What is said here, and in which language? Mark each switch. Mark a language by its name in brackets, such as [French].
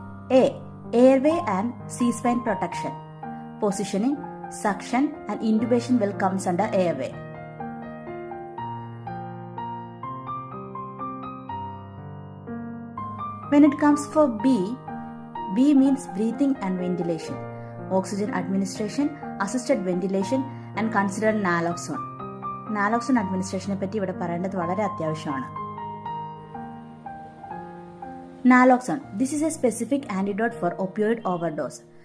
[English] A. Airway and C-spine protection. Positioning, suction and intubation will comes under airway. When it comes for B means breathing and ventilation, oxygen administration, assisted ventilation and consider naloxone. [Malayalam] Naloxone administration പറ്റി ഇവിടെ പറയേണ്ടത് വളരെ അത്യാവശ്യമാണ്. [English] Naloxone. This is a specific antidote for opioid overdose.